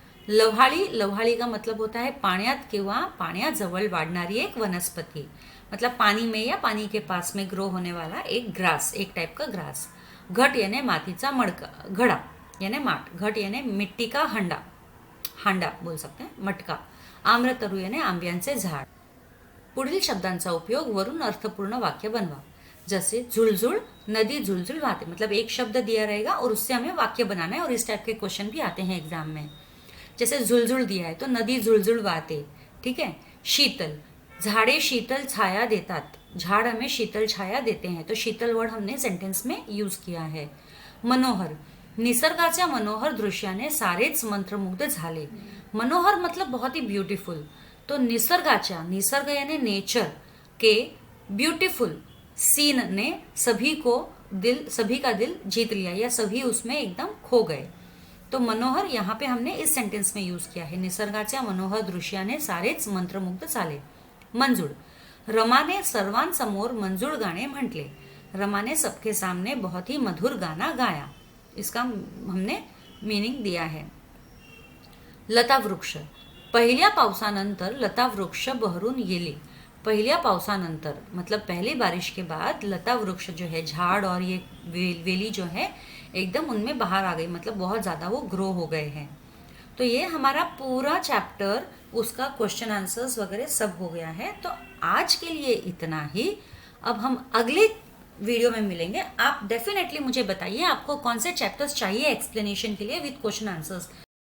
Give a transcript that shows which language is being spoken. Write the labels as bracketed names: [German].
[Hindi] लव्हाळी, लव्हाळी का मतलब होता है [Marathi] पाण्यात किंवा पाण्याजवळ वाढणारी एक वनस्पति, [Hindi] मतलब पानी में या पानी के पास में ग्रो होने वाला एक ग्रास, एक टाइप का ग्रास। [Marathi] घट यानी मातीचा मडका, घड़ा यानी माठ। [Hindi] घट यानी मिट्टी का हंडा, हांडा बोल सकते हैं, मटका। [Marathi] आम्रतरू यानी आंब्यांचे झाड। पुढील शब्दांचा उपयोग वरून अर्थपूर्ण वाक्य बनवा। [Hindi] जैसे झुलझुल, नदी झुलझुल बहाते, मतलब एक शब्द दिया रहेगा और उससे हमें वाक्य बनाना है, और इस टाइप के क्वेश्चन भी आते हैं एग्जाम में। जैसे झुलझुल दिया है तो नदी झुलझुल बहाते, ठीक है। शीतल, [Marathi] झाड़े शीतल छाया देतात, [Hindi] झाड़ हमें शीतल छाया देते हैं, तो शीतल वर्ड हमने सेंटेंस में यूज किया है। [Marathi] मनोहर, निसर्गाच्या मनोहर दृश्याने सारेच मंत्रमुग्ध झाले। [Hindi] मनोहर मतलब बहुत ही ब्यूटीफुल, तो निसर्गाच्या, निसर्ग यानी नेचर के ब्यूटीफुल सीन ने सभी को दिल, सभी का दिल जीत लिया, या सभी उसमें एकदम खो गए। तो मनोहर यहाँ पे हमने इस सेंटेंस में यूज किया है। [Marathi] निसर्गाच्या मनोहर दृश्याने सारेच मंत्रमुग्ध झाले। मंजूळ, रमाने सर्वांसमोर मंजूळ गाणे म्हटले। [Hindi] रमाने सबके सामने बहुत ही मधुर गाना गाया, इसका हमने मीनिंग दिया है। [Marathi] लता वृक्ष, पहिल्या पावसानंतर लता वृक्ष बहरून गेली। पहिल्या पावसानंतर [Hindi] मतलब पहली बारिश के बाद लता वृक्ष जो है, झाड़ और ये वेली जो है एकदम उनमें बाहर आ गई, मतलब बहुत ज़्यादा वो ग्रो हो गए हैं। तो ये हमारा पूरा चैप्टर, उसका क्वेश्चन आंसर्स वगैरह सब हो गया है। तो आज के लिए इतना ही। अब हम अगले वीडियो में मिलेंगे। आप डेफिनेटली मुझे बताइए आपको कौन से चैप्टर्स चाहिए एक्सप्लेनेशन के लिए विद क्वेश्चन आंसर्स।